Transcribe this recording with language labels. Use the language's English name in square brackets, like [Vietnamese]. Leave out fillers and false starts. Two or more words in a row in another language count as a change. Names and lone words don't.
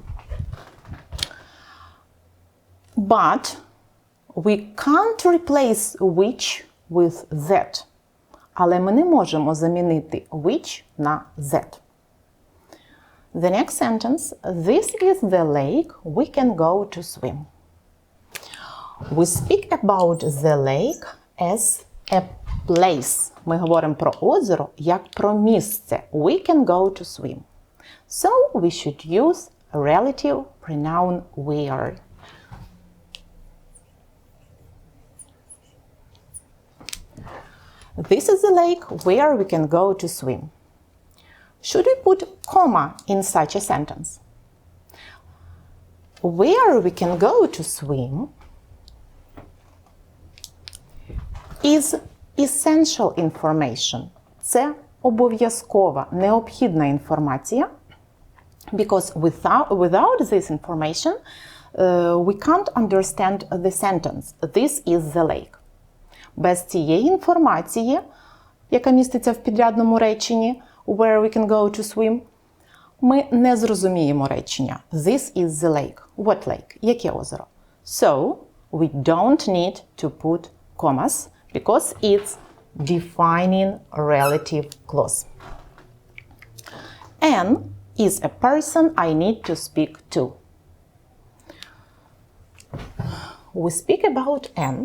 [English] But we can't replace which with that. [Ukrainian] Але ми не можемо замінити which на that. [English] The next sentence. This is the lake. We can go to swim. We speak about the lake as a place. [Ukrainian] Ми говоримо про озеро як про місце. [English] We can go to swim. So we should use relative pronoun where. This is the lake where we can go to swim. Should we put comma in such a sentence? Where we can go to swim is essential information. [Ukrainian] Це обов'язкова, необхідна інформація. [English] Because without this information, we can't understand the sentence. This is the lake. [Ukrainian] Без цієї інформації, яка міститься в підрядному реченні, [English] where we can go to swim, [Ukrainian] ми не зрозуміємо речення. [English] This is the lake. What lake? [Ukrainian] Яке озеро? [English] So, we don't need to put commas because it's defining relative clause. Anne is a person I need to speak to. We speak about Anne.